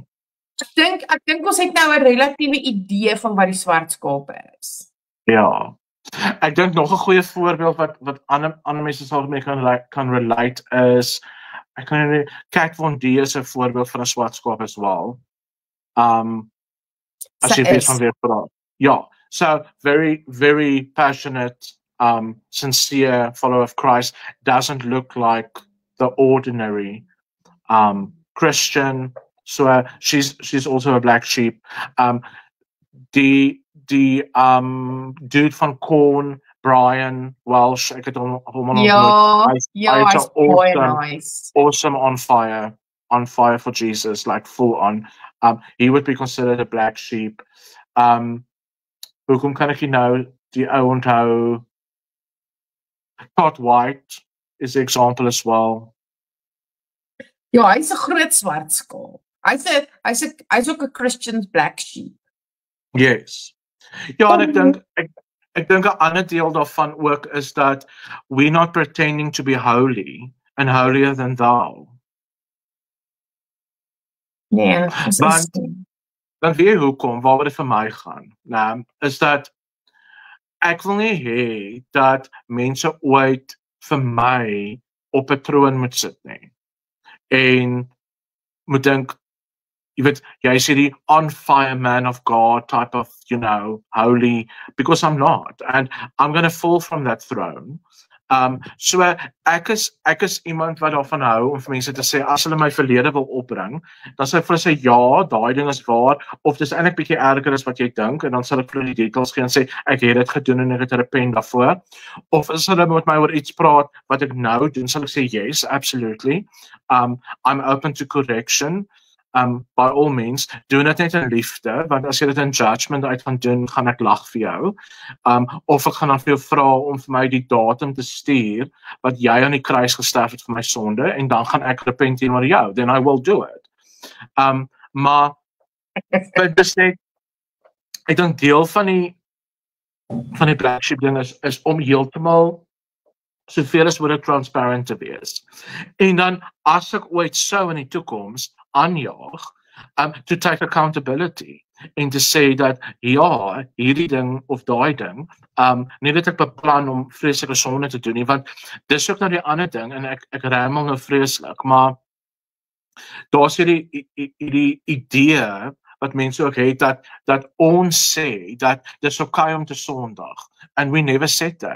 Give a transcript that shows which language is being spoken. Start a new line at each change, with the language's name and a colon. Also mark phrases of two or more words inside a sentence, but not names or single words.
Afrikaans: Ek dink ons het nou 'n relatiewe idee van wat die swart skape is. Ja. Ek dink nog 'n goeie voorbeeld wat ander mense sal mee kan relate is, ek kan nie, Kat Von D is 'n voorbeeld van 'n swart skaap as wel. As jy weet van wie ek praat. Ja,
English: so very, very passionate, sincere follower of Christ, doesn't look like the ordinary Christian. So she's also a black sheep.
Afrikaans: Die dude van Korn, Brian Welsh, ek het hom ontmoet. Hy's baie nice.
English: Awesome on fire for Jesus, like full on. He would be considered a black sheep.
Afrikaans: Hoekom kan ek nie nou die ou onthou?
English: Todd White is an example as well.
Afrikaans: Ja, hy's 'n groot swart skaap. Hy's ook 'n
English: Christian black sheep. Yes.
Afrikaans: Ja, en ek dink 'n ander deel daarvan ook is dat
English: we're not pretending to be holy and holier than thou.
Afrikaans: Nee, dan weet jy hoekom, waaroor dit vir my gaan, is dat ek wil nie hê dat mense ooit vir my op 'n troon moet sit nie. En moet dink, jy weet, jy is die
English: on fire man of God type of, holy, because I'm not, and I'm going to fall from that throne.
Afrikaans: So ek is iemand wat daarvan hou om vir mense te sê, as hulle my verlede wil opbring, dan sal ek vir hulle sê, ja, daai ding is waar, of dis eintlik bietjie erger as wat jy dink, en dan sal ek vir hulle die details gee en sê, ek het dit gedoen en ek het repent daarvoor. Of as hulle met my oor iets praat wat ek nou doen, sal ek sê,
English: yes, absolutely. I'm open to correction. By all means,
Afrikaans: doen dit net in liefde, want as jy dit in judgment uit gaan doen, gaan ek lag vir jou. Of ek gaan dan vir jou vra om vir my die datum te stuur, wat jy aan die kruis gesterf het vir my sonde, en dan gaan ek repent teenoor jou,
English: then I will do it.
Afrikaans: Maar, dis net, ek dink deel van die
English: black sheep
Afrikaans: ding is om heeltemal soveel as moontlik transparant te wees. En dan, as ek ooit sou in die toekoms aanjaag,
English: to take accountability,
Afrikaans: en te sê dat, ja, hierdie ding of daai ding, nie dat ek beplan om vreeslike sonde te doen nie, want dis ook nou die ander ding, en ek ramel nou vreeslik, maar daar is hierdie idee, wat mense ook het, dat ons sê, dat dis okay om te sondig,
English: and we never said that.